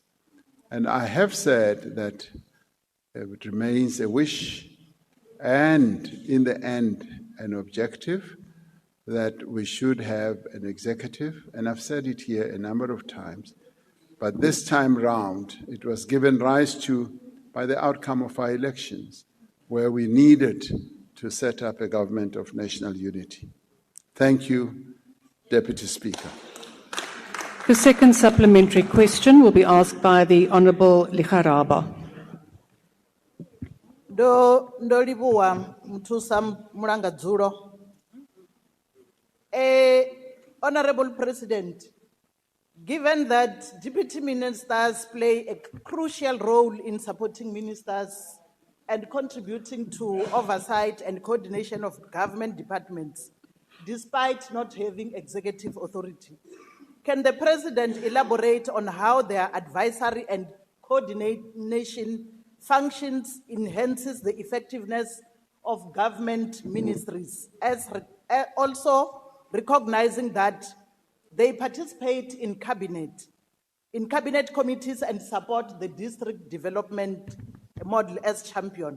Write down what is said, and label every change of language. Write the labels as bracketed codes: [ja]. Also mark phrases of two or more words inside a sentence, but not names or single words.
[en] And I have said that it remains a wish and, in the end, an objective that we should have an executive, and I've said it here a number of times, but this time round, it was given rise to by the outcome of our elections, where we needed to set up a government of national unity. Thank you, Deputy Speaker. The second supplementary question will be asked by the Honourable Ligaraba. [ve] Ndo livhuwa mthusa mulanga dzulo. [en] Honourable President, given that deputy ministers play a crucial role in supporting ministers and contributing to oversight and coordination of government departments, despite not having executive authority, can the President elaborate on how their advisory and coordination functions enhances the effectiveness of government ministries, also recognizing that they participate in cabinet committees and support the district development model as champion?